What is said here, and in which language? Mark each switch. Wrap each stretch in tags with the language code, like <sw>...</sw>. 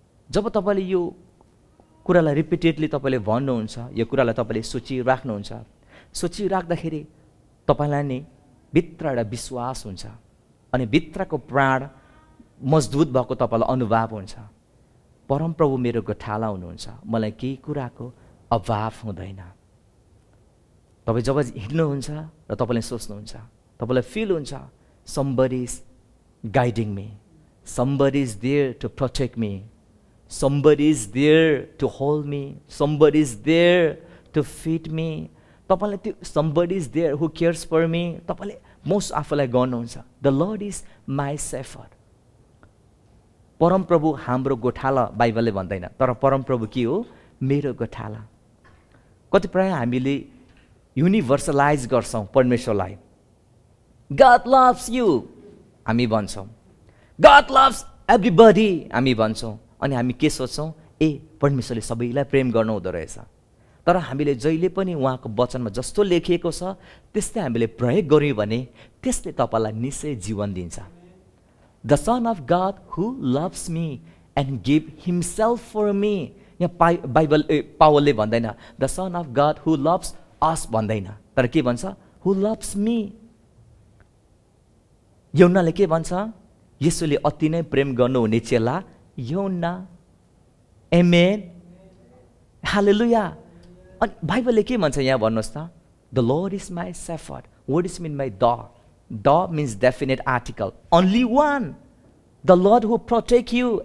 <ne>जब तपाईँले यो कुरालाई रिपिटेडली तपाईँले भन्नुहुन्छ, यो कुरालाई तपाईँले सोचिराख्नुहुन्छ, सोचिराख्दाखेरि तपाईँलाई नै भित्र एउटा विश्वास हुन्छ अनि भित्रको प्राण मजबुत भएको तपाईँलाई अनुभव हुन्छ। परमप्रभु मेरो गोठाला हुनुहुन्छ, मलाई केही कुराको अभाव हुँदैन। तपाईँ जब हिँड्नुहुन्छ र तपाईँले सोच्नुहुन्छ, तपाईँलाई फिल हुन्छ</ne> <en>somebody is guiding me. Somebody is there to protect me. Somebody is there to hold me. Somebody is there to feed me.</en> <ne>तपाईले त्यो</ne> <en>somebody is there who cares for me.</en> <ne>तपाईले मोस्ट आफूलाई गर्नुहुन्छ.</ne> <en>The Lord is my shepherd.</en> <ne>परमप्रभु हाम्रो गोठाला बाइबलले भन्दैन, तर परमप्रभु के हो? मेरो गोठाला. कतिपय हामीले युनिभर्सलाइज गर्छौं परमेश्वरलाई.</ne> <en>God loves you</en> <ne>हामी भन्छौं.</ne> <en>God loves everybody हामी भन्छौं.</en> <ne>अनि हामी के सोच्छौं? परमेश्वरले सबैलाई प्रेम गर्नु हुँदो रहेछ. तर हामीले जहिले पनि उहाँको वचनमा जस्तो लेखिएको छ त्यस्तै हामीले प्रयोग गर्यौं भने त्यसले तपाईलाई निश्चय जीवन दिन्छ.</ne> <en>The Son of God who loves me and give himself for me.</en> <ne>यहाँ बाइबल पावलले भन्दैन</ne> <en>the Son of God who loves us</en> <ne>भन्दैन, तर के भन्छ?</ne> <en>Who loves me.</en> <ne>यौनाले के भन्छ? येशूले अति नै प्रेम गर्नुहुने चेला यौना.</ne> <en>Amen. Hallelujah.</en> <ne>अनि बाइबलले के भन्छ यहाँ भन्नुहोस् त?</ne> <en>The Lord is my shepherd. What is mean by the? The means definite article. Only one. The Lord who protect you.</en>